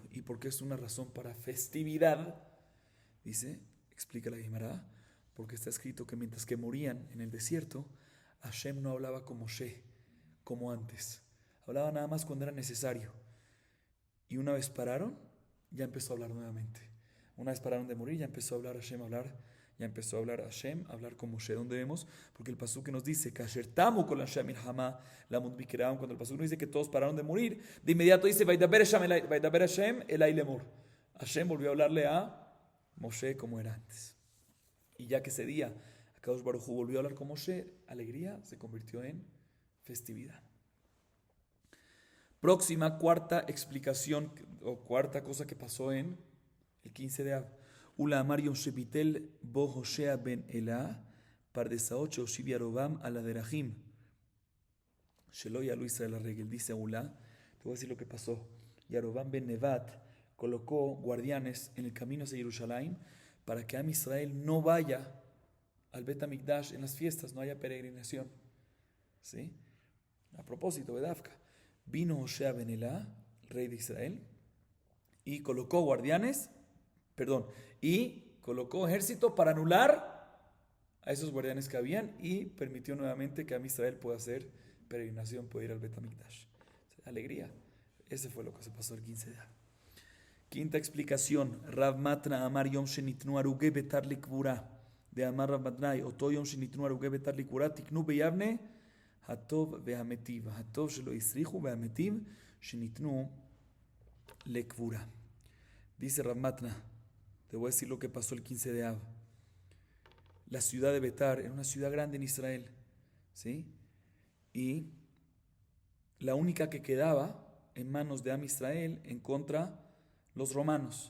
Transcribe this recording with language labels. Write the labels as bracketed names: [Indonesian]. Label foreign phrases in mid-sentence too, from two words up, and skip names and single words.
[Spanish] ¿Y por qué es una razón para festividad? Dice, explica la Gemara, porque está escrito que mientras que morían en el desierto, Hashem no hablaba con Moshe, como antes. Hablaba nada más cuando era necesario. Y una vez pararon, ya empezó a hablar nuevamente. Una vez pararon de morir, ya empezó a hablar Hashem, ya empezó a hablar Hashem, a hablar con Moshe. ¿Dónde vemos? Porque el pasuk que nos dice, [Hebrew] כאשר תמו כל אנשי המלחמה למות מקרב העם, [Spanish] cuando el pasuk nos dice que todos pararon de morir, de inmediato dice, [Hebrew] וידבר השם אלי לאמר. [Spanish] Hashem volvió a hablarle a Moshe como era antes. Y ya que ese día [Hebrew] הקדוש ברוך הוא [Spanish] volvió a hablar con Moshe, alegría se convirtió en festividad. Próxima, cuarta explicación o cuarta cosa que pasó en el 15 de Av. [Hebrew] עולא אמר יום שביטל בו הושע בן אלה פרדסאות שהושיב ירבעם על דרכים שלא יעלו ישראל לרגל. [Spanish] Dice Ula, te voy a decir lo que pasó. Yarovam ben Nevat colocó guardianes en el camino hacia Jerusalén para que [Hebrew] עם ישראל [Spanish] no vaya al [Hebrew] בית המקדש [Spanish] en las fiestas, no haya peregrinación. ¿Sí? A propósito, Bedavka. Vino Hoshea ben Elah, rey de Israel, y colocó ejército para anular a esos guardianes que habían y permitió nuevamente que [Hebrew] עם ישראל [Spanish] pueda hacer peregrinación, pueda ir al [Hebrew] בית המקדש. [Spanish] Alegría. Ese fue lo que se pasó el 15 de Av. Quinta explicación. [Hebrew] רב מתנא אמר יום שניתנו הרוגי ביתר לקבורה. דאמר רב מתנא, אותו יום שניתנו הרוגי ביתר לקבורה, תיקנו ביבנה הטוב והמטיב. הטוב שלא הסריחו והמטיב שניתנו לקבורה. [Spanish] Dice Rav Matna, te voy a decir lo que pasó el 15 de Av. La ciudad de Betar era una ciudad grande en Israel, ¿sí? Y la única que quedaba en manos de [Hebrew] עם ישראל [Spanish] en contra los romanos.